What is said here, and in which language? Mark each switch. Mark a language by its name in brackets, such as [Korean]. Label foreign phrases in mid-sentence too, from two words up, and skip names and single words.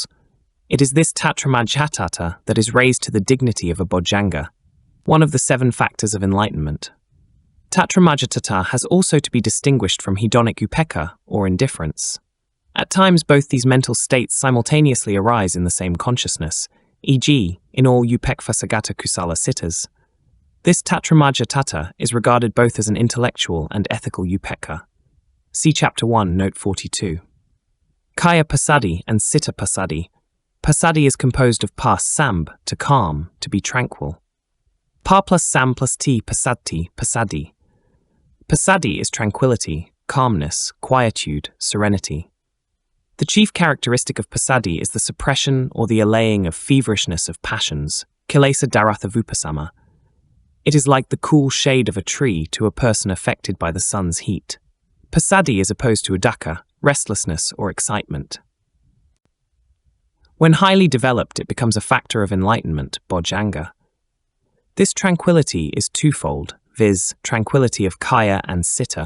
[English] It is this tatramajhatata that is raised to the dignity of a bojjhanga, one of the 7 factors of enlightenment. Tatramajhatata has also to be distinguished from hedonic upekkha, or indifference. At times, both these mental states simultaneously arise in the same consciousness, e.g., in all [Pali] upekkha-sagata kusala sittas. [English] This tatramajhatata is regarded both as an intellectual and ethical upekkha. See Chapter 1, Note 42. [Pali] Kaya pasadi and citta pasadi. [English] Pasadi is composed of [Pali] pas samb, [English] to calm, to be tranquil. [Pali] Pa plus sam plus ti pasati, pasadi. [English] Pasadi is tranquility, calmness, quietude, serenity. The chief characteristic of pasadi is the suppression or the allaying of feverishness of passions, [Pali] kilesa daratha vupasama. [English] It is like the cool shade of a tree to a person affected by the sun's heat. Pasadi is opposed to uddhaka, restlessness or excitement. When highly developed, it becomes a factor of enlightenment, bojjhanga. This tranquility is twofold, viz., tranquility of kaya and citta.